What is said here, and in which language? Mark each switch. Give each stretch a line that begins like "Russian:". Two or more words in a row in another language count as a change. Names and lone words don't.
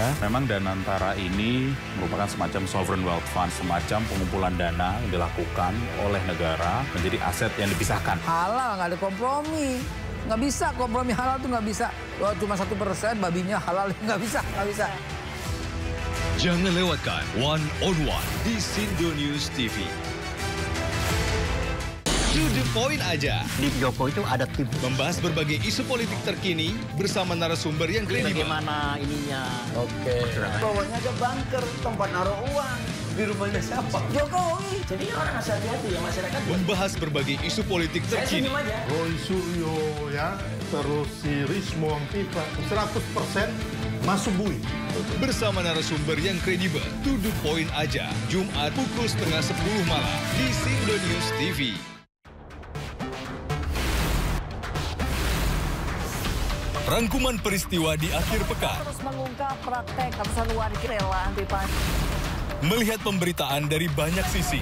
Indonesian: Memang Danantara ini merupakan semacam
English: sovereign wealth fund,
Indonesian: semacam pengumpulan dana yang dilakukan oleh negara menjadi aset yang dipisahkan. Halal, nggak ada kompromi. Nggak bisa, kompromi halal tuh nggak bisa. Wah, cuma 1% babinya halal, nggak bisa. Jangan lewatkan One on One di Sindo News TV.
English: To the point
Indonesian: aja. Di Jokowi itu ada tim. Membahas berbagai isu politik terkini bersama narasumber yang kredibel. Bagaimana ininya? Oke. Bawahnya ada bunker, tempat naruh uang. Di rumahnya siapa? Jokowi. Jadi orang harus hati-hati ya masyarakat. Membahas berbagai isu politik terkini. Saya senyum aja. Roy Suryo ya, terus si Rismon Pipa 100% Masuk bui. Bersama narasumber yang kredibel,
English: to the point
Indonesian: aja. Jumat pukul 9:30 malam di Sindonews TV. Rangkuman peristiwa di akhir pekan. Terus mengungkap praktek ratusan warga rela anti Melihat pemberitaan dari banyak sisi.